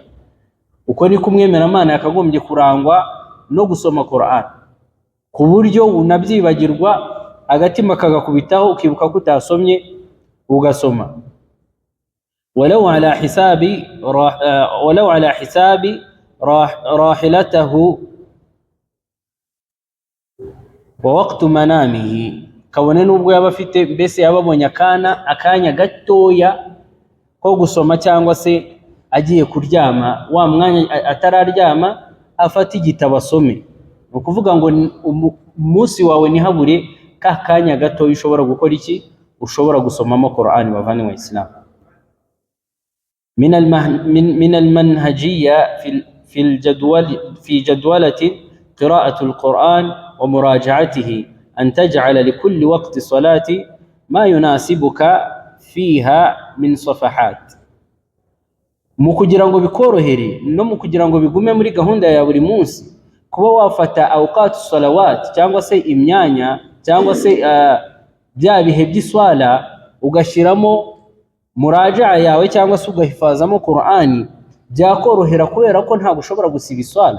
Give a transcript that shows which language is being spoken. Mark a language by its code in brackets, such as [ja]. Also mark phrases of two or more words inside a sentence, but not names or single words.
[rw] Uko niko umwemeramana yakagombye kurangwa no gusoma Qur'an, ku buryo unabyibagirwa agatima kagakubitaho ukibuka ko utasomye ugasoma. [ar] ولو على حساب راحلته ووقت منامه, [rw] kabone nubwo yaba afite mbese yababonye akanya gatoya ko gusoma cyangwa se agiye kuryama, wa mwanya atararyama afata igitabo asome. Ni ukuvuga ngo umunsi wawe ntihabure ka kanya gatoya ushobora gukora iki, ushobora gusomamo Qur'ani bavanywe mu Islam. [ar] من المنهجية في جدولة قراءة القرآن ومراجعته أن تجعل لكل وقت صلاة ما يناسبك فيها من صفحات. [rw] mu kugira ngo bikorohere no mu kugira ngo bigume muri gahunda ya buri munsi, kuba wafata [ar] أوقات صلوات [rw] cyangwa se imyanya cyangwa se bya bihe by'iswala ugashyiramo muraja yawe cyangwa se ugahifazamo Qur'ani, byakorohera kubera ko ntabwo ushobora gusiba iswala.